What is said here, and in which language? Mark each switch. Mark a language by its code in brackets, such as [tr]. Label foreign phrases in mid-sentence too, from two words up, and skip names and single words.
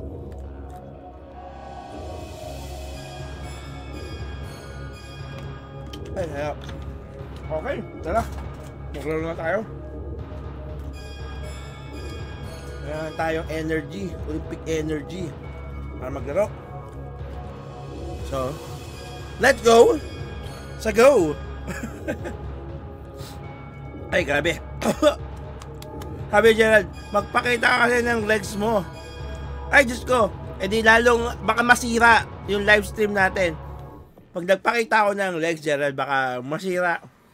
[tl] Ay, kaya. Okay, tara. Maglaro na tayo. Meron tayong energy, [en] Olympic energy [tl] para maglaro. [en] So, let's go! [tl] Sa go! Ay, grabe. Sabi Gerald, magpakita ka kasi ng legs mo. Ay, Diyos ko. E di lalong, baka masira yung [en] live stream [tl] natin. Pag nagpakita ako ng legs, Gerald, baka masira.